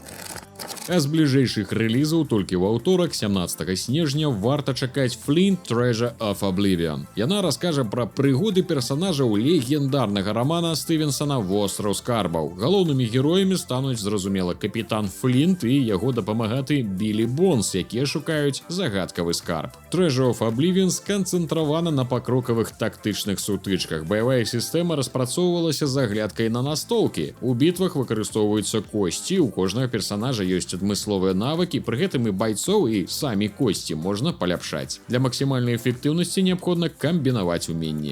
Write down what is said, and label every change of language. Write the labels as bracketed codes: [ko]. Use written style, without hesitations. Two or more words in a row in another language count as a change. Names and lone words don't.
[be] А з бліжэйшых рэлізаў толькі ў аўторак, 17 снежня, варта чакаць Flint Treasure of Oblivion. Яна раскажа пра прыгоды персанажаў легендарнага рамана Стывенсона «Востраў скарбаў». Галоўнымі героямі стануць, зразумела, капітан Флінт і яго дапамагаты Білі Бонс, якія шукаюць загадкавы скарб. Treasure of Oblivion сканцэнтравана на пакрокавых тактычных сутычках. Баявая сістэма распрацоўвалася з аглядкай на настолкі. У бітвах выкарыстоўваюцца косці, у кожнага персанажа ёсць адмысловыя навыкі, пры гэтым і байцоў, і самі косці можна паляпшаць. Для максімальнай эфектыўнасці неабходна камбінаваць уменні.